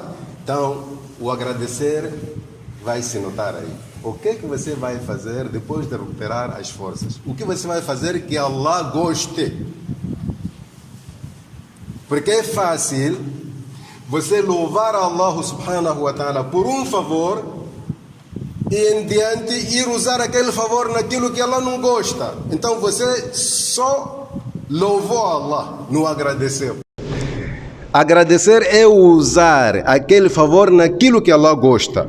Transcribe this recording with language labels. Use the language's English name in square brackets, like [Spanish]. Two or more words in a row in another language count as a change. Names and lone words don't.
[Portuguese] Então, o agradecer vai se notar aí. O que é que você vai fazer depois de recuperar as forças? O que você vai fazer que Allah goste? Porque é fácil você louvar a [Arabic] الله سبحانه وتعالى [Portuguese] por um favor e em diante ir usar aquele favor naquilo que Allah não gosta. Então você só louvou a Allah, não agradeceu. Agradecer é usar aquele favor naquilo que Allah gosta.